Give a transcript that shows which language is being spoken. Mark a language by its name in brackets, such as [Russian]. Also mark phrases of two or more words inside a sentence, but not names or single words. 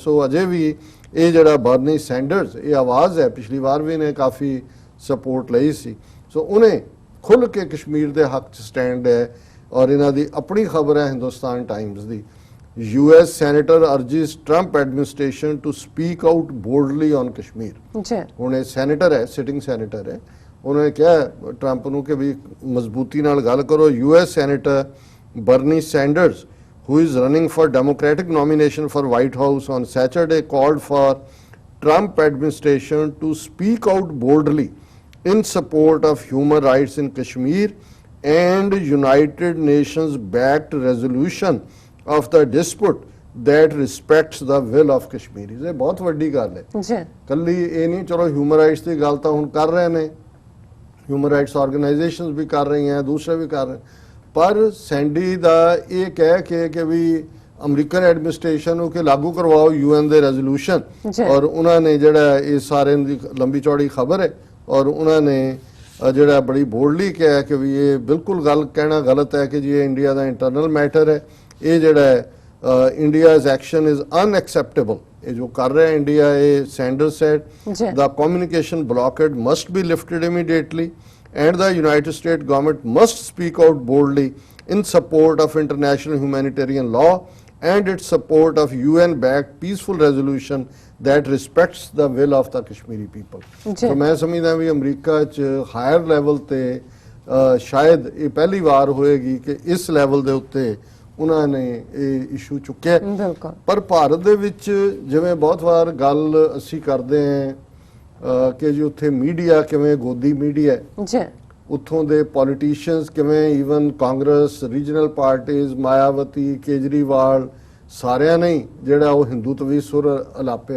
[Punjabi] ਸੋ ਅਜੇ ਵੀ ਇਹ ਜਿਹੜਾ ਬਰਨੀ ਸੈਂਡਰਸ ਇਹ ਆਵਾਜ਼ ਹੈ, ਪਿਛਲੀ ਵਾਰ ਵੀ ਨੇ ਕਾਫੀ ਸਪੋਰਟ ਲਈ ਸੀ। ਸੋ ਉਹਨੇ ਖੁੱਲ੍ਹ ਕੇ ਕਸ਼ਮੀਰ ਦੇ ਹੱਕ 'ਚ ਸਟੈਂਡ ਹੈ ਔਰ ਇਹਨਾਂ ਦੀ ਆਪਣੀ ਖਬਰ ਹੈ ਹਿੰਦੁਸਤਾਨ ਟਾਈਮਸ ਦੀ। [English] US senator urges Trump administration to speak out boldly on Kashmir. [Punjabi] ਹੁਣ ਇਹ ਸੈਨੇਟਰ ਹੈ, [English] sitting senator [Punjabi] ਹੈ, [Hindi] उन्होंने कहा ट्रंप ਨੂੰ कि भी मजबूती [Punjabi] ਨਾਲ ਗੱਲ ਕਰੋ। [English] US senator Bernie Sanders who is running for Democratic nomination for White House, on Saturday called for Trump administration to speak out boldly in support of human rights in Kashmir and United Nations backed resolution of the dispute that respects the will of Kashmiris। [Punjabi] ਇਹ ਬਹੁਤ ਵੱਡੀ ਗੱਲ ਹੈ ਜੀ ਕੱਲੀ ਇਹ ਨਹੀਂ, ਚਲੋ [English] human rights [Punjabi] ਦੀ ਗੱਲ ਤਾਂ ਹੁਣ ਕਰ ਰਹੇ ਨੇ, [English] human rights organizations [Punjabi] ਵੀ ਕਰ ਰਹੀਆਂ, ਦੂਸਰੇ ਵੀ ਕਰ ਰਹੇ, ਪਰ ਸੈਂਡੀ ਦਾ ਇਹ ਕਹਿ ਕੇ ਕਿ ਵੀ [English] American administration [Punjabi] ਨੂੰ ਕਿ ਲਾਗੂ ਕਰਵਾਓ UN ਦੇ ਰੈਜ਼ੋਲੂਸ਼ਨ, ਔਰ ਉਹਨਾਂ ਨੇ ਜਿਹੜਾ ਇਹ ਸਾਰੇ ਦੀ ਲੰਬੀ ਚੌੜੀ ਖਬਰ ਹੈ, ਔਰ ਉਹਨਾਂ ਨੇ ਜਿਹੜਾ ਬੜੀ ਬੋਲਡਲੀ ਕਿਹਾ ਕਿ ਵੀ ਇਹ ਬਿਲਕੁਲ ਗੱਲ ਕਹਿਣਾ ਗਲਤ ਹੈ ਕਿ ਜੀ ਇਹ ਇੰਡੀਆ ਦਾ [English] internal matter [Punjabi] ਹੈ, ਇਹ ਜਿਹੜਾ ਹੈ [English] India's action is unacceptable। [Punjabi] ਇਹ ਜੋ ਕਰ ਰਿਹਾ ਇੰਡੀਆ, ਇਹ [English] Sanders said, the communication blockade must be lifted immediately and the United States government must speak out boldly in support of international humanitarian law and its support of UN-backed peaceful resolution that respects the will of the Kashmiri people। [Punjabi] so ਮੈਂ ਸਮਝਦਾ ਵੀ ਅਮਰੀਕਾ 'ਚ [English] higher level [Punjabi] ਤੇ ਸ਼ਾਇਦ ਇਹ ਪਹਿਲੀ ਵਾਰ ਹੋਏਗੀ ਕਿ ਇਸ ਲੈਵਲ ਦੇ ਉੱਤੇ ਉਹਨਾਂ ਨੇ ਇਹ ਇਸ਼ੂ ਚੁੱਕਿਆ। ਪਰ ਭਾਰਤ ਦੇ ਵਿੱਚ ਜਿਵੇਂ ਬਹੁਤ ਵਾਰ ਗੱਲ ਅਸੀਂ ਕਰਦੇ ਹਾਂ ਕਿ ਜੀ ਉੱਥੇ ਮੀਡੀਆ ਕਿਵੇਂ ਗੋਦੀ ਮੀਡੀਆ ਹੈ, ਉੱਥੋਂ ਦੇ ਪੋਲੀਟੀਸ਼ੀਅਨਸ ਕਿਵੇਂ, ਈਵਨ ਕਾਂਗਰਸ, [English] regional parties, [Punjabi] ਮਾਇਆਵਤੀ, ਕੇਜਰੀਵਾਲ, ਸਾਰਿਆਂ ਨੇ ਜਿਹੜਾ ਉਹ ਹਿੰਦੂਤਵੀ ਸੁਰ ਅਲਾਪਿਆ।